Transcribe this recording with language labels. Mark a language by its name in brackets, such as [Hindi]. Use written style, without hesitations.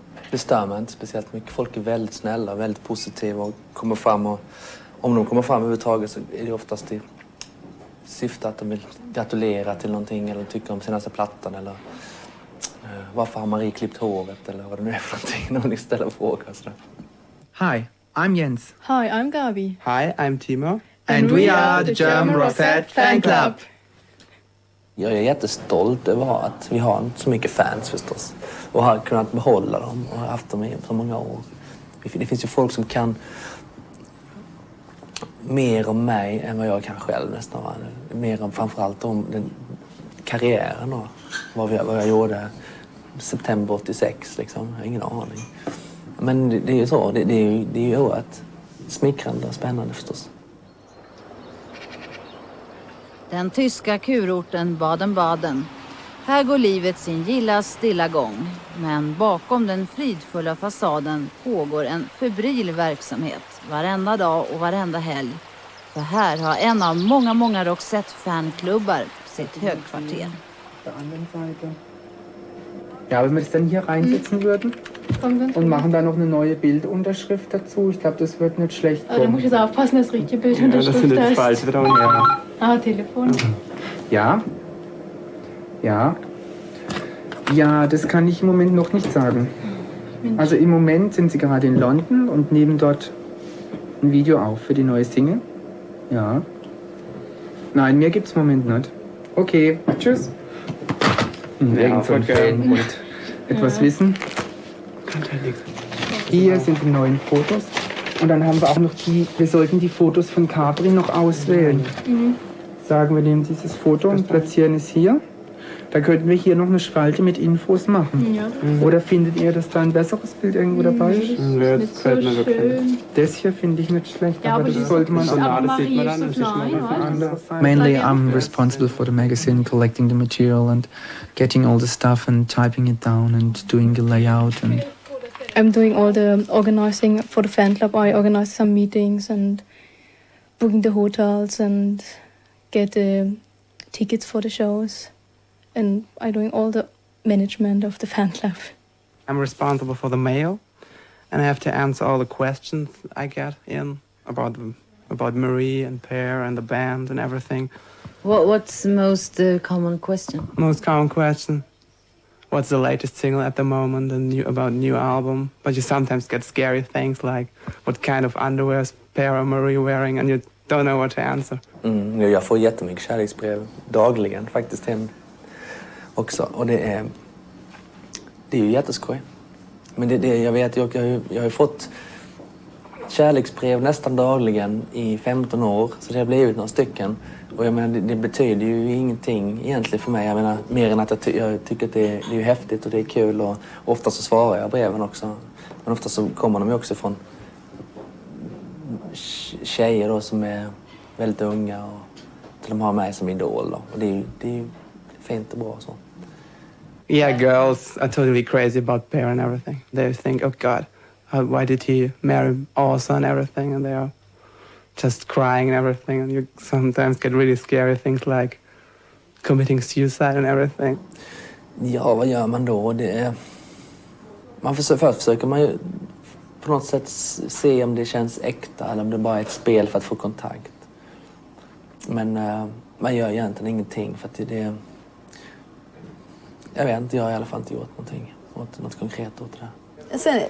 [Swedish] Det stör mig inte speciellt mycket. Folk är väldigt snälla och väldigt positiva och kommer fram. Och om de kommer fram överhuvudtaget så är det oftast i syfte att de vill gratulera till någonting eller tycka om senaste plattan eller varför har Marie klippt håret eller vad det nu är för någonting när de ställer frågor och sådär. [English] Hi, I'm Jens. Hi, I'm Gabi. Hi, I'm Timo. And we are the German Rosette Fan Club. [Swedish] Jag är jättestolt över att vi har så mycket fans förstås. Och har kunnat behålla dem och har haft dem i så många år. Det finns ju folk som kan mer om mig än vad jag kan själv nästan. Mer om framförallt om den karriären och vad jag gjorde september 86 liksom. Jag har ingen aning. Men det är ju så. Det är ju oerhört smickrande och spännande förstås. Den tyska kurorten Baden-Baden. Här går livet sin gilla stilla gång. Men bakom den fridfulla fasaden pågår en febril verksamhet. Varenda dag och varenda helg. För här har en av många Roxette-fanklubbar sitt högkvarter. [German] Ja, wenn wir das dann hier reinsetzen würden. und machen da noch eine neue Bildunterschrift dazu. Ich glaube, das wird nicht schlecht kommen. Da muss ich jetzt aufpassen, dass richtige Bildunterschrift das findet ist. falsch wieder her. Telefon. Ja. Ja, das kann ich im Moment noch nicht sagen. Also im Moment sind sie gerade in London und nehmen dort ein Video auf für die neue Single. Ja. Nein, mehr gibt's im Moment nicht. Okay, tschüss. Irgend so ein Fan wollte etwas wissen. Hier sind die neuen Fotos. Und dann haben wir auch noch wir sollten die Fotos von Capri noch auswählen. Sagen wir nehmen dieses Foto und platzieren es hier. Da könnten wir hier noch eine Spalte mit Infos machen. Ja. Oder findet ihr, dass da ein besseres Bild irgendwo dabei ist? Das ist so schön. Das hier finde ich nicht schlecht, Ja, aber das sollte man [English] Mainly I'm responsible for the magazine, collecting the material and getting all the stuff and typing it down and doing the layout. And I'm doing all the organizing for the fan club. I organize some meetings and booking the hotels and get the tickets for the shows. And I'm doing all the management of the fan club. I'm responsible for the mail, and I have to answer all the questions I get in about Marie and Per and the band and everything. What's the most common question? Most common question: what's the latest single at the moment and about new album? But you sometimes get scary things like what kind of underwear is Per or Marie wearing, and you don't know what to answer. [Swedish] Jag får jättemycket kärleksbrev dagligen faktiskt hem också. Och det är ju jätteskoj. Men jag vet, jag har ju fått kärleksbrev nästan dagligen i 15 år. Så det har blivit några stycken. Och jag menar, det betyder ju ingenting egentligen för mig. Jag menar, mer än att jag tycker att det är ju häftigt och det är kul. Och ofta så svarar jag breven också. Men ofta så kommer de ju också från tjejer då som är väldigt unga. Och de har mig som idol då. Och det är ju fint och bra så. [English] Yeah, girls are totally crazy about Per and everything. They think, oh God, why did he marry Åsa and everything? And they are just crying and everything. And you sometimes get really scary things like committing suicide and everything. [Swedish] Ja, vad gör man då? Först försöker man ju på något sätt se om det känns äkta eller om det bara är ett spel för att få kontakt. Men man gör egentligen ingenting för att det jag vet inte, jag har i alla fall inte gjort något konkret åt det där.